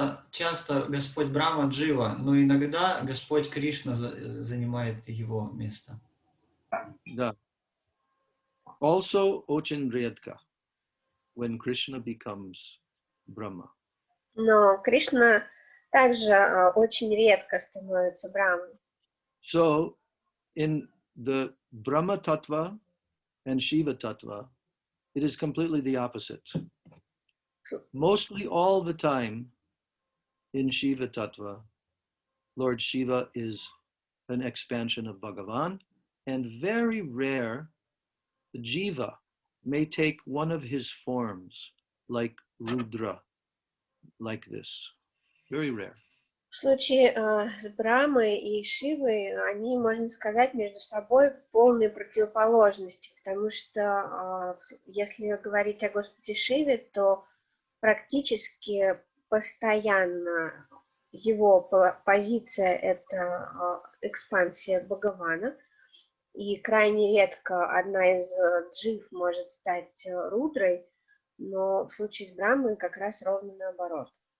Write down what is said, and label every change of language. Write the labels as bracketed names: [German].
[Russian] Часто Господь Брахма Джива, но иногда Господь Кришна занимает его место. Да. [English] Also, [Russian] очень редко, [English] when Krishna becomes Brahma. [Russian] Но Кришна также очень редко становится Брамой. [English] So, in the Brahma Tattva and Shiva Tattva, it is completely the opposite. Mostly all the time in Shiva Tattva, Lord Shiva is an expansion of Bhagavan, and very rare, the Jiva may take one of his forms, like Rudra, like this. Very rare. [Russian] В случае с Брамой и Шивой, они, можно сказать, между собой полные противоположности, потому что если говорить о Господе Шиве, то практически постоянно его позиция – это экспансия Бхагавана, и крайне редко одна из джив может стать Рудрой, но в случае с Брамой как раз ровно наоборот.